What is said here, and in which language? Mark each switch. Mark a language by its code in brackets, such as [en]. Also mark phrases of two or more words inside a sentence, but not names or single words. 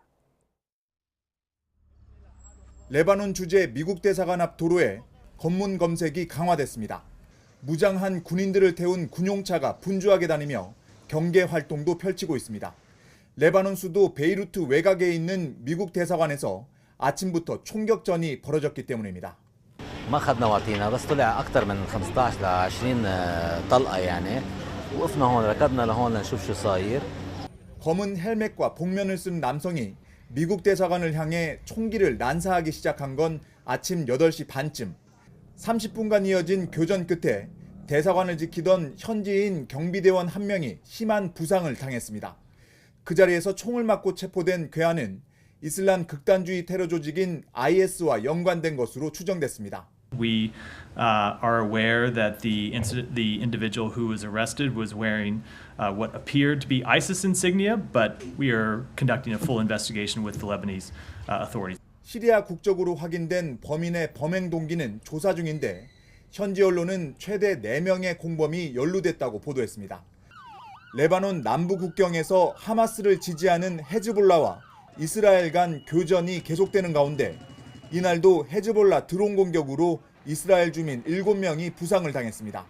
[ko] 레바논 주재 미국 대사관 앞 도로에 검문 검색이 강화됐습니다. 무장한 군인들을 태운 군용차가 분주하게 다니며 경계 활동도 펼치고 있습니다. 레바논 수도 베이루트 외곽에 있는 미국 대사관에서 아침부터 총격전이 벌어졌기 때문입니다. [ar] ما اخذنا وعطينا بس طلع اكثر من 15 ل 20 طلقه يعني وقفنا هون ركضنا لهون لنشوف شو صاير. [ko] 검은 헬멧과 복면을 쓴 남성이 미국 대사관을 향해 총기를 난사하기 시작한 건 아침 8시 반쯤. 30분간 이어진 교전 끝에 대사관을 지키던 현지인 경비대원 한 명이 심한 부상을 당했습니다. 그 자리에서 총을 맞고 체포된 괴한은 이슬람 극단주의 테러 조직인 IS와 연관된 것으로 추정됐습니다. [en] We are aware that the individual who was arrested was wearing what appeared to be ISIS insignia, but we are conducting a full investigation with the Lebanese authorities. [ko] 시리아 국적으로 확인된 범인의 범행 동기는 조사 중인데 현지 언론은 최대 4명의 공범이 연루됐다고 보도했습니다. 레바논 남부 국경에서 하마스를 지지하는 헤즈볼라와 이스라엘 간 교전이 계속되는 가운데 이날도 헤즈볼라 드론 공격으로 이스라엘 주민 7명이 부상을 당했습니다.